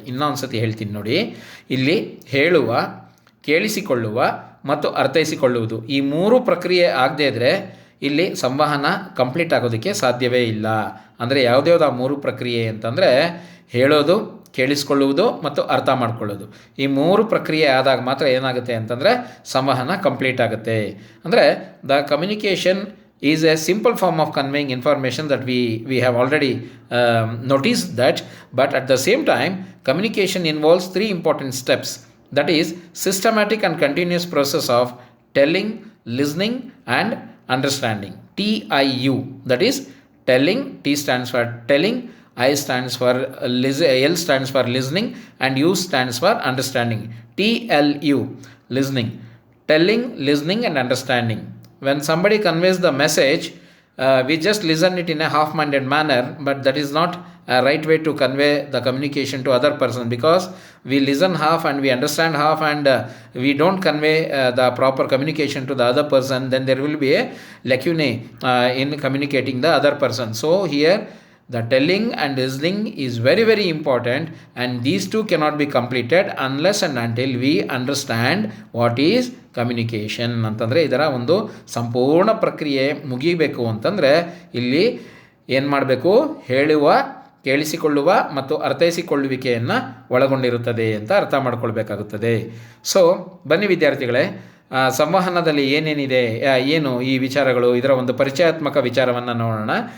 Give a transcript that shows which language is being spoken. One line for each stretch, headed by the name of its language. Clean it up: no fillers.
Kannada: ಇನ್ನೊಂದು ಸತಿ ಹೇಳ್ತೀನಿ ನೋಡಿ. ಇಲ್ಲಿ ಹೇಳುವ, ಕೇಳಿಸಿಕೊಳ್ಳುವ ಮತ್ತು ಅರ್ಥೈಸಿಕೊಳ್ಳುವುದು, ಈ ಮೂರು ಪ್ರಕ್ರಿಯೆ ಆಗದೇ ಇದ್ದರೆ ಇಲ್ಲಿ ಸಂವಹನ ಕಂಪ್ಲೀಟ್ ಆಗೋದಕ್ಕೆ ಸಾಧ್ಯವೇ ಇಲ್ಲ. ಅಂದರೆ ಯಾವುದ್ಯಾವುದು ಆ ಮೂರು ಪ್ರಕ್ರಿಯೆ ಅಂತಂದರೆ ಹೇಳೋದು, ಕೇಳಿಸ್ಕೊಳ್ಳುವುದು ಮತ್ತು ಅರ್ಥ ಮಾಡ್ಕೊಳ್ಳೋದು. ಈ ಮೂರು ಪ್ರಕ್ರಿಯೆ ಆದಾಗ ಮಾತ್ರ ಏನಾಗುತ್ತೆ ಅಂತಂದರೆ ಸಂವಹನ ಕಂಪ್ಲೀಟ್ ಆಗುತ್ತೆ.
English: ಅಂದರೆ the communication is a simple form of conveying information that we have already noticed that, but at the same time communication involves three important steps, that is systematic and continuous process of telling, listening and understanding. TIU, that is telling, T stands for telling, I stands for L stands for listening and U stands for understanding. TLU, listening, telling, listening and understanding. When somebody conveys the message, we just listen it in a half-minded manner, but that is not a right way to convey the communication to other person, because we listen half and we understand half and we don't convey the proper communication to the other person, then there will be a lacunae in communicating the other person. So here the telling and listening is very very important, and these two cannot be completed unless and until we understand what is communication.
Kannada: ಅಂತಂದರೆ ಇದರ ಒಂದು ಸಂಪೂರ್ಣ ಪ್ರಕ್ರಿಯೆ ಮುಗಿಬೇಕು ಅಂತಂದರೆ ಇಲ್ಲಿ ಏನು ಮಾಡಬೇಕು, ಹೇಳುವ, ಕೇಳಿಸಿಕೊಳ್ಳುವ ಮತ್ತು ಅರ್ಥೈಸಿಕೊಳ್ಳುವಿಕೆಯನ್ನು ಒಳಗೊಂಡಿರುತ್ತದೆ ಅಂತ ಅರ್ಥ ಮಾಡ್ಕೊಳ್ಬೇಕಾಗುತ್ತದೆ. ಸೊ ಬನ್ನಿ ವಿದ್ಯಾರ್ಥಿಗಳೇ, ಸಂವಹನದಲ್ಲಿ ಏನೇನಿದೆ, ಏನು ಈ ವಿಚಾರಗಳು, ಇದರ ಒಂದು ಪರಿಚಯಾತ್ಮಕ ವಿಚಾರವನ್ನು ನೋಡೋಣ.